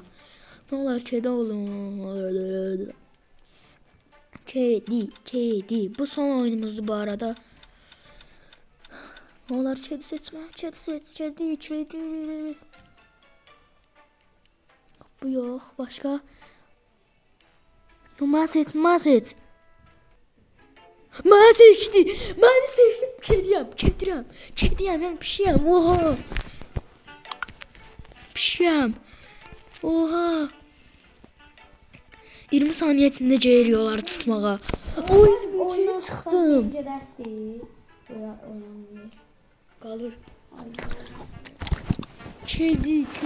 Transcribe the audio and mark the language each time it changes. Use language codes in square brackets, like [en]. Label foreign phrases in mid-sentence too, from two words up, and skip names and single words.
[az] Ne olar kedi olun. Kedi. [tr] Bu son oyunumuzdu bu arada. [az] Ne olar kedi seçmə. Kedi. Bu yox. Başqa. Mən seçdim. Mən seçdim. Kediyəm. Mən pişiyəm. Oha. Pişiyəm. Oha. [tr] 20 saniye içinde geliyorlar tutmağa. Oy, içine çıktım. Kalır. Kedi.